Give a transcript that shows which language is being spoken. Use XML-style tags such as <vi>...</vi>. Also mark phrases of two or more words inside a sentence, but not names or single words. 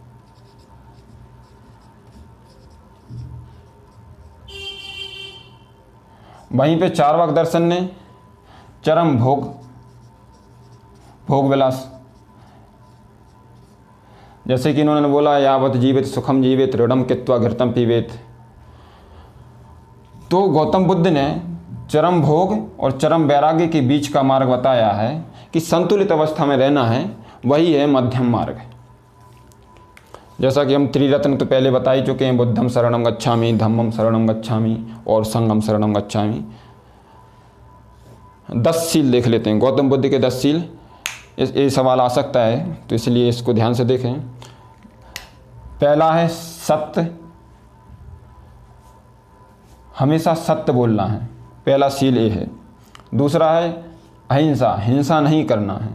<hi>वहीं पे चार्वाक दर्शन ने चरम भोग विलास, जैसे कि इन्होंने बोला</hi> <sa>यावत जीवित सुखम जीवित ऋणम कित्वा घृतम पीवेत।</sa> <hi>तो गौतम बुद्ध ने चरम भोग और चरम वैराग्य के बीच का मार्ग बताया है कि संतुलित अवस्था में रहना है, वही है मध्यम मार्ग। जैसा कि हम त्रिरत्न तो पहले बता ही चुके हैं,</hi> <pi>बुद्धम शरणम गच्छामि, धम्मम शरणम गच्छामि और संघम शरणम गच्छामि।</pi> <hi>10 सील देख लेते हैं, गौतम बुद्ध के 10 सील। ये सवाल आ सकता है, तो इसलिए इसको ध्यान से देखें। पहला है सत्य, हमेशा सत्य बोलना है, पहला सील ये है। दूसरा है अहिंसा, हिंसा नहीं करना है।</hi>